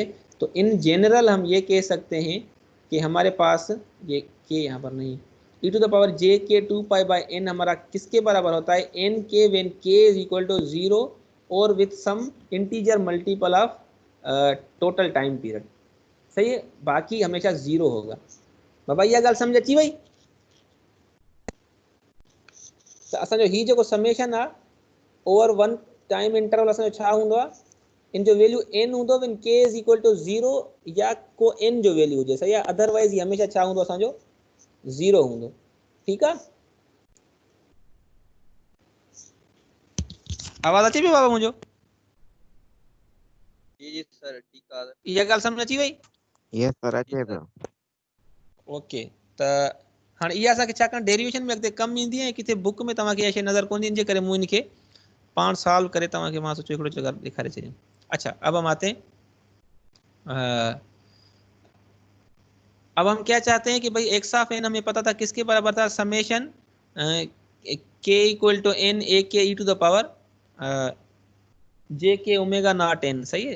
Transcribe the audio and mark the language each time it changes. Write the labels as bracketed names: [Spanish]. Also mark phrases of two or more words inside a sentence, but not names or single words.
[Urdu] تو [English] in general [Urdu] ہم یہ کہہ سکتے ہیں کہ ہمارے پاس یہ کے یہاں پر نہیں, [English] e to the power j [Urdu] کے 2 [English] pi by n [Urdu] ہمارا کس کے برابر ہوتا ہے n کے [English] when k = 0 [Urdu] اور [English] with some integer multiple of total time period. [Urdu] صحیح ہے، باقی ہمیشہ 0 ہوگا. [Sindhi] बाबा इहा ॻाल्हि सम्झ अची वई? त असांजो ही जेको समेशन आहे [English] over one time interval [Sindhi] असांजो छा हूंदो आहे, इन जो वैल्यू n हूंदो [English] when k is equal to 0 [Sindhi] या को n जो वैल्यू हुजे, सही आहे। अदरवाइज ही हमेशा छा हूंदो असांजो 0 हूंदो। ठीकु आहे, आवाज़ अचे पई बाबा मुंहिंजो? जी सर ठीकु आहे। इहा ॻाल्हि सम्झ अची वई? [English] yes sir [Sindhi] अचे पियो। ओके, त हाणे इहा असांखे छाकाणि डेरिवेशन में अॻिते कमु ईंदी आहे, किथे बुक में तव्हांखे इहा शइ नज़र कोन ईंदी, करे मूं इनखे पाण सॉल्व करे तव्हांखे मां सोचियो हिकिड़ो जगह ॾेखारे छॾियो। [Urdu] اچھا، اب ہم کیا چاہتے ہیں کہ بھائی [English] x of n [Urdu] ہمیں پتا تھا کس کے برابر تھا، سمیشن کے [English] equal to n a k e to the power j k omega not n, [Urdu] صحیح ہے.